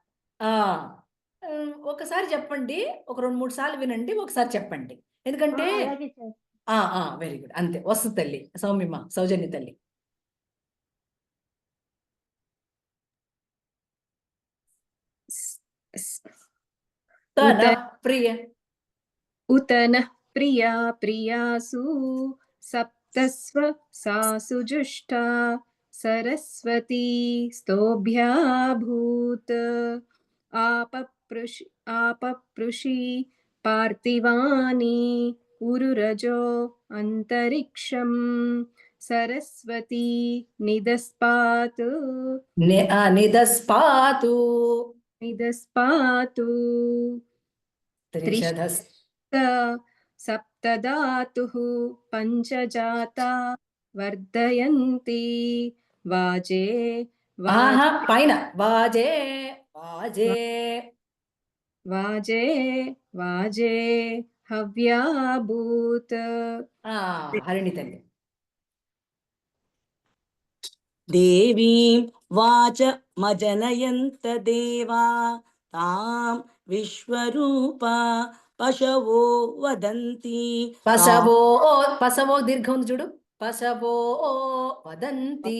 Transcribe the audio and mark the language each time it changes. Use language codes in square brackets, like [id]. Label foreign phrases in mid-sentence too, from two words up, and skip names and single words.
[te] ఒకసారి చెప్పండి, ఒక 2-3 సార్లు వినండి, ఒకసారి చెప్పండి. ఎందుకంటే అలాగే చేస్తాను. [en] very good. [te] అంతే వస్తుంది తల్లి. సౌమ్యమ్మ, సౌజన్య తల్లి. తన ప్రియ [sa] उत नः प्रिया प्रियासु सप्तस्व सासु जुष्टा सरस्वती स्तोभ्याभूत् आपपृषि पार्थिवानि उरुरजो अन्तरिक्षं सरस्वती निदस्पातु నిదస్పాతు निदस्पातु త్రిషధస్ सप्तधातुः पञ्चजाता वर्धयन्ति वाजे [te] ఆహా [sa] वाजे పైన వాజే వాజే वाजे वाजे हव्याभूत् [te] హరిణి తల్లి [sa] దేవీం వాచమజనయంత దేవా తాం విశ్వరూపా పశవో వదంతి పశవో పశవో [te] దీర్ఘం ఉంది చూడు [sa] పశవో వదంతి